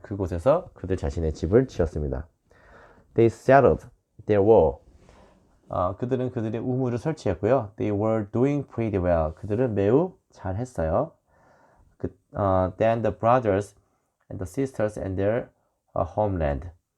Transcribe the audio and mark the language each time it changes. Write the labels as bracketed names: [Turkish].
[Korean] 그곳에서 그들 자신의 집을 지었습니다. [English] They settled their wall. [Korean] 그들은 그들의 우물을 설치했고요. [English] They were doing pretty well. [Korean] 그들은 매우 잘했어요. [English] Then the brothers and the sisters and their homeland.